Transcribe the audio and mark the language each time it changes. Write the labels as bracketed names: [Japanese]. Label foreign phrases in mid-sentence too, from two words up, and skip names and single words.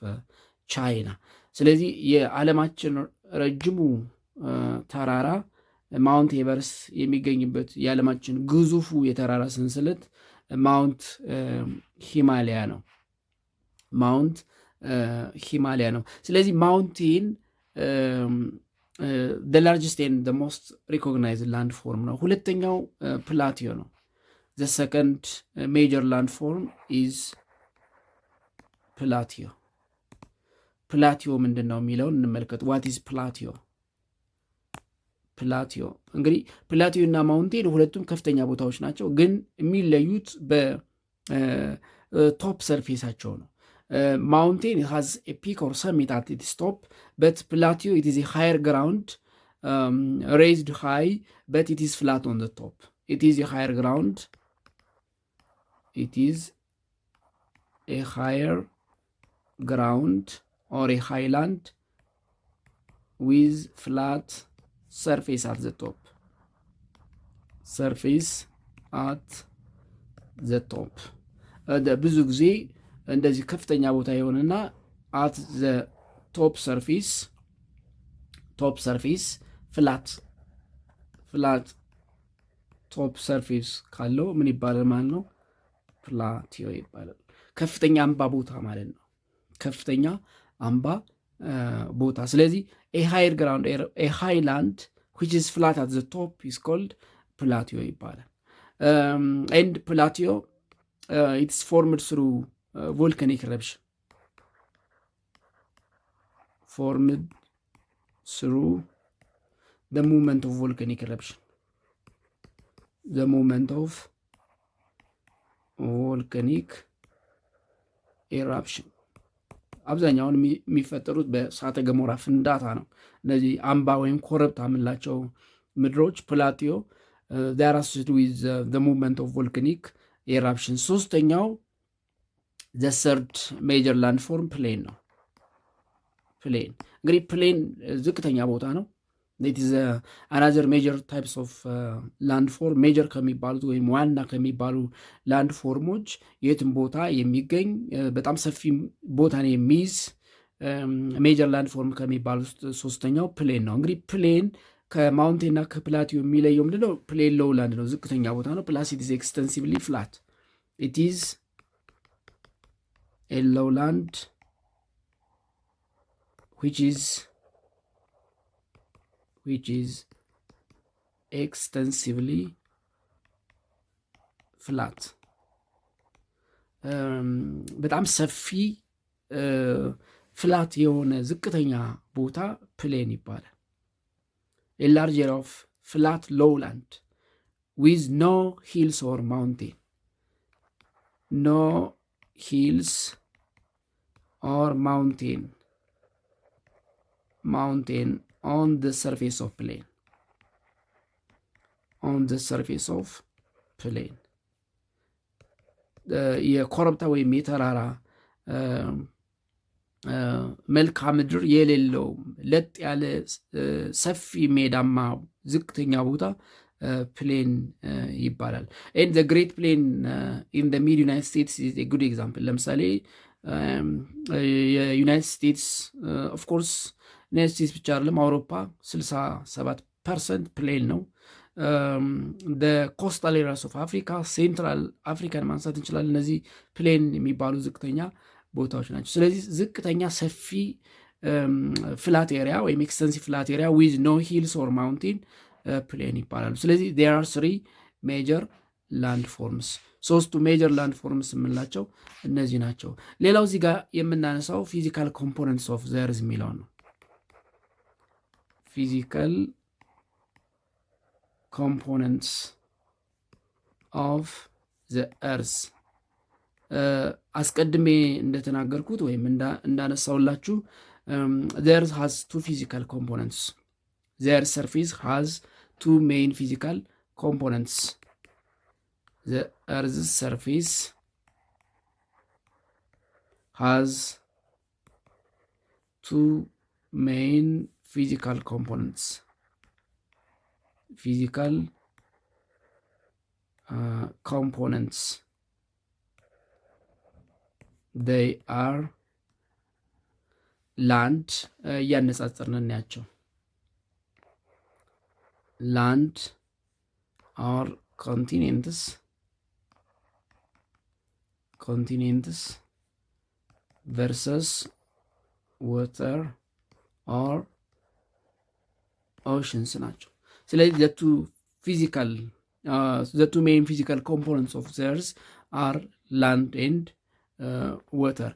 [Amharic] ቻይና። ስለዚህ የዓለማችን ረጅሙ ተራራ ማውንት ኤቨረስት የሚገኝበት የዓለማችን ግዙፉ የተራራ ሰንሰለት ማውንት ሂማሊያ ነው። ማውንት ሂማሊያ ነው። ስለዚህ ማውንቴን [English] the largest and the most recognized landform ነው። [Amharic] ሁለተኛው ፕላቲዮ ነው። [English] the second major landform is ፕላቲዮ። [Amharic] ፕላቲዮ ምንድን ነው የሚለውን እንመልከት። [English] what is ፕላቲዮ? [Amharic] ፕላቲዮ እንግዲህ ፕላቲዮ እና ማውንቴን ሁለቱም ከፍተኛ ቦታዎች ናቸው፣ ግን የሚለዩት በቶፕ ሰርፌሳቸው ነው። [English] mountain has a peak or summit at its top, but plateau it is a higher ground, raised high, but it is flat on the top. It is a higher ground. It is a higher ground or a highland with flat surface at the top. Surface at the top. [Amharic] ብዙ ጊዜ እንደዚህ ከፍተኛ ቦታ የሆነና [English] at the top surface flat top surface [Amharic] ካለው ምን ይባላል ማለት ነው? ፕላቲዮ ይባላል። ከፍተኛ አምባ ቦታ ማለት ነው። ከፍተኛ አምባ ቦታ። ስለዚህ [English] a higher ground, a highland which is flat at the top is called plateau ይባላል። and plateau it's formed through volcanic eruption. Formed through the movement of volcanic eruption. The movement of volcanic eruption. [Amharic] አብዛኛውን የሚፈጠሩት በእሳተ ገሞራ ፍንዳታ ነው። እነዚህ አምባ ወይም ኮረብታ የምንላቸው ምድሮች ፕላቲዮ [English] they are associated with the movement of volcanic eruption. ሶስተኛው the third major landform plain ነው። [Amharic] ፕሌን እንግዲህ ፕሌን ዝቅተኛ ቦታ ነው። [English] it is another major types of landform. [Amharic] ሜጀር ከሚባሉት ወይም ዋና ከሚባሉ ላንድፎርሞች የትም ቦታ የሚገኝ በጣም ሰፊ ቦታን የሚይዝ ሜጀር ላንድፎርም ከሚባሉት ሶስተኛው ፕሌን ነው። እንግዲህ ፕሌን ከማውንቴንና ከፕላቲዮ የሚለየው ምንድነው? ፕሌን ሎውላንድ ነው፣ ዝቅተኛ ቦታ ነው። ፕላስ [English] it is extensively flat. it is a lowland which is extensively flat. [Amharic] በጣም ሰፊ ፍላት የሆነ ዝቅተኛ ቦታ ፕሌን ይባላል። [English] a large area of flat lowland with no hills or mountain. No hills or mountain on the surface of plane. On the surface of plane. [Amharic] የኮረብታ ወይም የተራራ መልክዓ ምድር የሌለው ለጥ ያለ ሰፊ ሜዳማ ዝቅተኛ ቦታ ፕሌን ይባላል። [English] and the great plain in the mid United States is a good example. [Amharic] ለምሳሌ የዩናይትድ ስቴትስ [English] of course [Amharic] ዩናይትድ ስቴትስ ብቻ አይደለም፣ አውሮፓ 67% ፕሌን ነው። [English] coastal areas of Africa፣ [Amharic] ሴንትራል አፍሪካን ማንሳት እንችላለን። እነዚህ ፕሌን የሚባሉ ዝቅተኛ ቦታዎች ናቸው። ስለዚህ ዝቅተኛ ሰፊ [English] flat area [Amharic] ወይም [English] extensive flat area with no hills or mountain [Amharic] ፕሌን ይባላሉ። ስለዚህ [English] there are three major landforms. [Amharic] ሶስቱ [English] major landforms [Amharic] የምንላቸው እነዚህ ናቸው። ሌላው እዚህ ጋር የምናነሳው [English] physical components of the earth [Amharic] የሚለው ነው። [English] physical components of the earth [Amharic] አስቀድሜ እንደተናገርኩት ወይም እንዳነሳውላችሁ [English] the earth has two physical components. The earth surface has two main physical components. The earth's surface has two main physical components. Physical components. They are land [Amharic] እያነጻጸርን እናያቸው። [English] land or continents versus water or oceans [Amharic] ናቸው። ስለዚህ [English] the two main physical components of the earth are land and water.